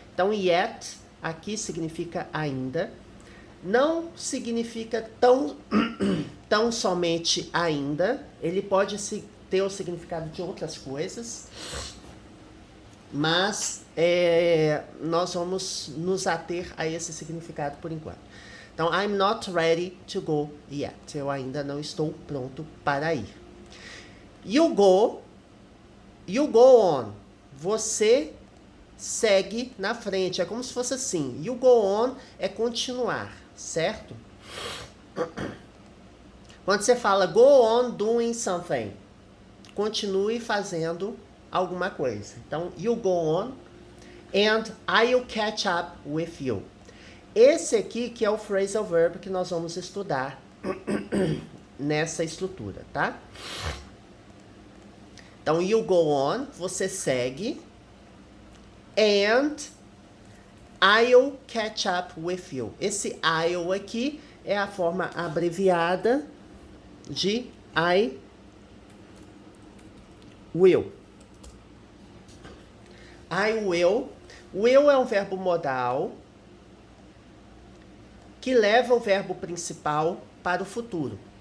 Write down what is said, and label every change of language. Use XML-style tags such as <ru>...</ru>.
<pt>Então yet aqui significa ainda. Não significa tão somente ainda. Ele pode ter o significado de outras coisas. Mas nós vamos nos ater a esse significado por enquanto.</pt> <en>Então, I'm not ready to go yet.</en> <pt>Eu ainda não estou pronto para ir.</pt> <en>You go on.</en> <pt>Você segue na frente. É como se fosse assim.</pt> <en>You go on</en> <pt>é continuar, certo? Quando você fala</pt> <en>go on doing something,</en> <pt>continue fazendo alguma coisa.</pt> <en>Então, you go on and I'll catch up with you.</en> <pt>Esse aqui que é o phrasal verb que nós vamos estudar nessa estrutura, tá?</pt> <en>Então, you go on,</en> <pt>você segue,</pt> <en>and I'll catch up with you.</en> <pt>Esse I'll aqui é a forma abreviada de I will.</pt> <en>I will.</en> <pt>Will é um verbo modal que leva o verbo principal para o futuro.</pt>